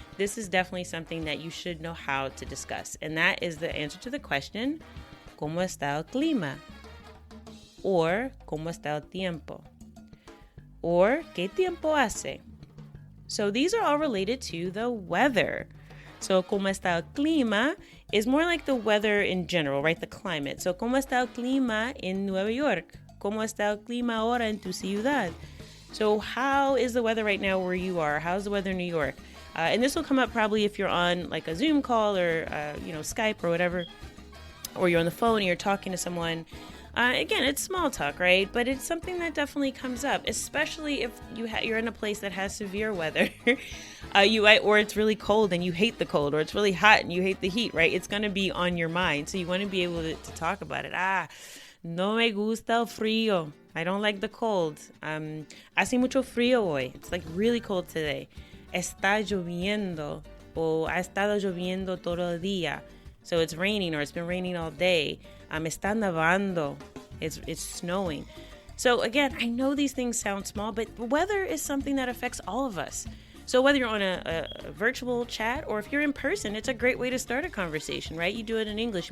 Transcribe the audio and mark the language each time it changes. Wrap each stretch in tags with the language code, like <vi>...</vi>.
<en>This is definitely something that you should know how to discuss, and that is the answer to the question,</en> <es>¿Cómo está el clima? Or, ¿Cómo está el tiempo? Or, ¿Qué tiempo hace?</es> <en>So these are all related to the weather. So,</en> <es>¿Cómo está el clima?</es> <en>Is more like the weather in general, right? The climate.</en> <es>So, ¿Cómo está el clima en Nueva York? ¿Cómo está el clima ahora en tu ciudad?</es> <en>So, how is the weather right now where you are? How's the weather in New York? And this will come up probably if you're on like a Zoom call or, Skype or whatever, or you're on the phone and you're talking to someone. Again, it's small talk, right? But it's something that definitely comes up, especially if you're in a place that has severe weather, or it's really cold and you hate the cold, or it's really hot and you hate the heat, right? It's going to be on your mind. So you want to be able to talk about it.</en> <es>No me gusta el frío.</es> <en>I don't like the cold.</en> <es>Hace mucho frío hoy.</es> <en>It's like really cold today.</en> <es>Está lloviendo, o ha estado lloviendo todo el día.</es> <en>So it's raining, or it's been raining all day.</en> <es>Está nevando.</es> <en>It's snowing. So again, I know these things sound small, but weather is something that affects all of us. So whether you're on a virtual chat or if you're in person, it's a great way to start a conversation, right? You do it in English.</en>